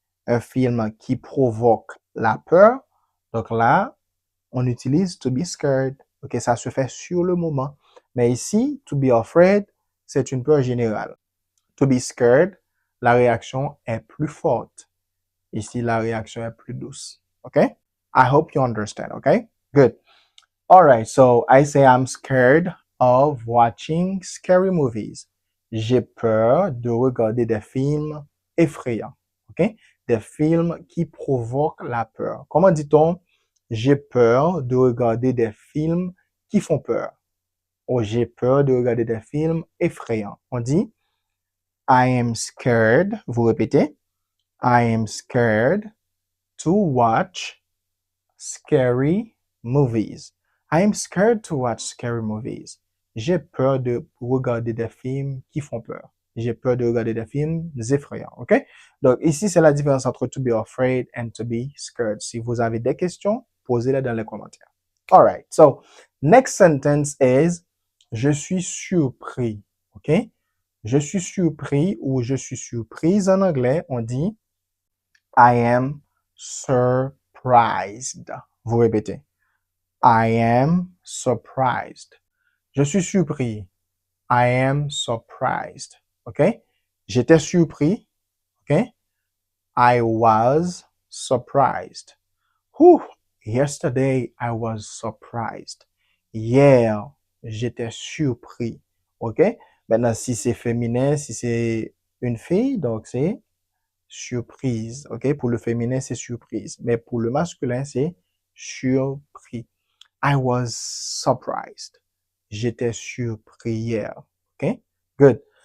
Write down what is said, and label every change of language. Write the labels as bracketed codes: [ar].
[fr] Un film qui provoque la peur, donc là, on utilise to be scared. OK? Ça se fait sur le moment. Mais ici, to be afraid, c'est une peur générale. To be scared, la réaction est plus forte. Ici, la réaction est plus douce. OK? [en] I hope you understand. OK? Good. All right. So I say I'm scared of watching scary movies. [fr] J'ai peur de regarder des films effrayants. OK? Des films qui provoquent la peur. Comment dit-on? J'ai peur de regarder des films qui font peur. Ou j'ai peur de regarder des films effrayants. On dit [en] I am scared. [fr] Vous répétez. [en] I am scared to watch scary movies. I am scared to watch scary movies. [fr] J'ai peur de regarder des films qui font peur. J'ai peur de regarder des films effrayants. OK? Donc, ici, c'est la différence entre to be afraid and to be scared. Si vous avez des questions, posez-les dans les commentaires. All right. [en] So, next sentence is [fr] je suis surpris. [en] OK? [fr] Je suis surpris ou je suis surprise en anglais, on dit [en] I am surprised. [fr] Vous répétez. [en] I am surprised. [fr] Je suis surpris. [en] I am surprised. OK? [fr] J'étais surpris. [en] OK? I was surprised. Whew. Yesterday, I was surprised. [fr] Hier, j'étais surpris. OK? Maintenant, si c'est féminin, si c'est une fille, donc c'est surprise. OK? Pour le féminin, c'est surprise. Mais pour le masculin, c'est surpris. [en] I was surprised. [fr] J'étais surpris hier. [en] OK? Good.